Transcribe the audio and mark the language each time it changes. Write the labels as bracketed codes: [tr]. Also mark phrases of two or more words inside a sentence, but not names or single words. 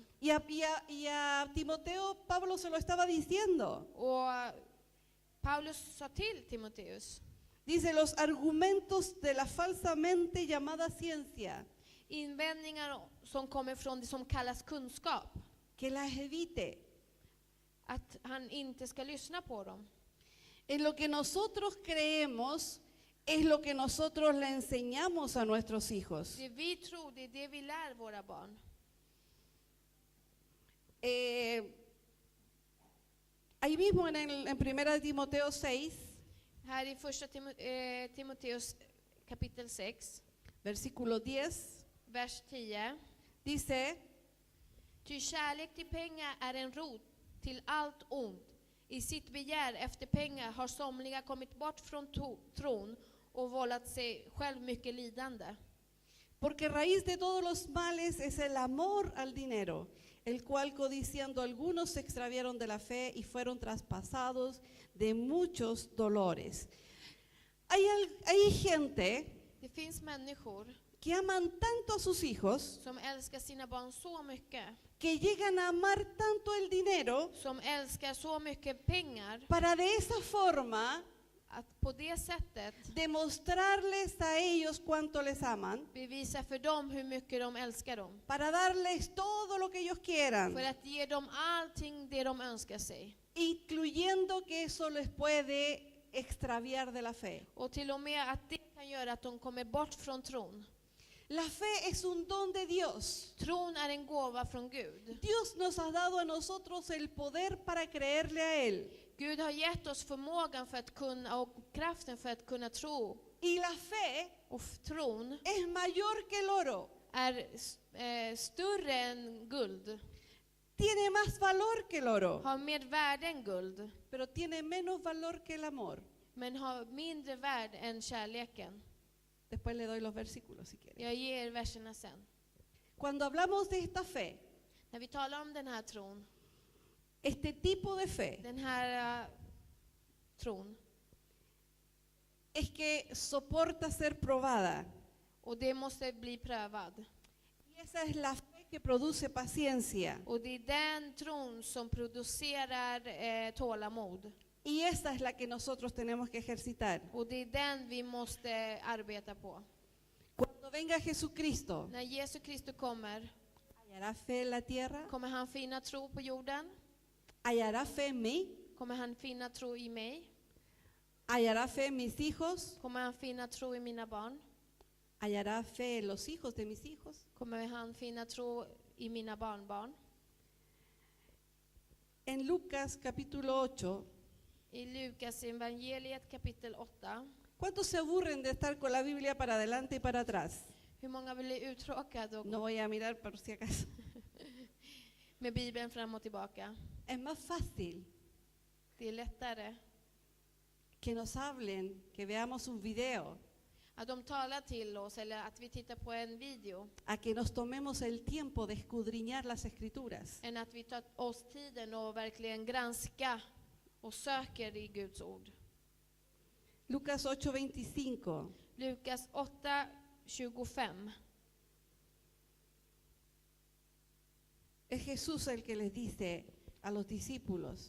[es] Y a Timoteo Pablo se lo estaba diciendo. [sv] Och Paulus sa till Timoteus, [es] Dice, los argumentos de la falsamente llamada ciencia, [sv] invändningar som kommer från det som kallas kunskap, [es] que las evite. [sv] att han inte ska lyssna på dem. [es] En lo que nosotros creemos es lo que nosotros le enseñamos a nuestros hijos. [sv] Det vi tror, det är det vi lär våra barn. [es] Ahí mismo en Primera de Timoteo 6, [sv] Här i första Timoteus kapitel 6, [es] versículo 10, [sv] vers 10. [es] dice, [sv] Ty kärlek till pengar är en rot till allt ont. I sitt begär efter pengar har somliga kommit bort från tron och vållat sig själv mycket lidande. [es] Porque raíz de todos los males es el amor al dinero, el cual codiciando algunos se extraviaron de la fe y fueron traspasados de muchos dolores. Hay gente [sv] Det finns människor [es] que aman tanto a sus hijos, [sv] som älskar sina barn så mycket, [es] que llegan a amar tanto el dinero, [sv] som älskar så mycket pengar, [es] para de esa forma [sv] att på det sättet [es] demostrarles a ellos cuánto les aman, [sv] bevisa för dem hur mycket de älskar dem. [es] para darles todo lo que ellos quieran, [sv] För att ge dem allting det de önskar sig. [es] incluyendo que eso les puede extraviar de la fe. [sv] Och till och med att det kan göra att de kommer bort från tron. [es] La fe es un don de Dios. [sv] Tron är en gåva från Gud. [es] Dios nos ha dado a nosotros el poder para creerle a Él. [sv] Gud har gett oss förmågan för att kunna och kraften för att kunna tro. [es] Y la fe [sv] Och tron [es] es mayor que el oro. [sv] är större än guld. [es] Tiene más valor que el oro, [sv] Har mer värde än guld. [es] pero tiene menos valor que el amor. [sv] Men har mindre värde än kärleken. [es] Después le doy los versículos si quieren. [sv] Jag ger verserna sen. [es] Cuando hablamos de esta fe, [sv] När vi talar om den här tron. [es] este tipo de fe [sv] Den här tron. [es] es que soporta ser probada. [sv] Och det måste bli prövad. [es] Y esa es la fe que produce paciencia. [sv] Och det är den tron som producerar tålamod. [es] Y esa es la que nosotros tenemos que ejercitar. [sv] Och det är den vi måste arbeta på. [es] Cuando venga Jesucristo, [sv] När Jesus Kristus kommer, [es] ¿hallará fe en la tierra? [sv] kommer han finna tro på jorden? [es] ¿Hallará fe en mí? [sv] Kommer han finna tro i mig? [es] ¿Hallará fe en mis hijos? [sv] Kommer han finna tro i mina barn? [es] ¿Hallará fe en los hijos de mis hijos? [sv] Kommer han finna tro i mina barnbarn? [es] En Lucas capítulo 8, [sv] I Lukas evangeliet kapitel 8. [es] ¿cuántos se aburren de estar con la Biblia para adelante y para atrás? [sv] Hur många blir uttråkade [es] No voy a mirar por si acaso. [sv] med Bibeln fram och tillbaka? [es] Es más fácil [sv] Det är lättare [es] que nos hablen, que veamos un video, [sv] att de talar till oss eller att vi tittar på en video [es] a que nos tomemos el tiempo de escudriñar las escrituras. [sv] än att vi tar oss tiden och verkligen granska och söker i Guds ord. [es] Lucas 8:25. [sv] Lukas 8:25. [es] Es Jesús el que les dice a los discípulos,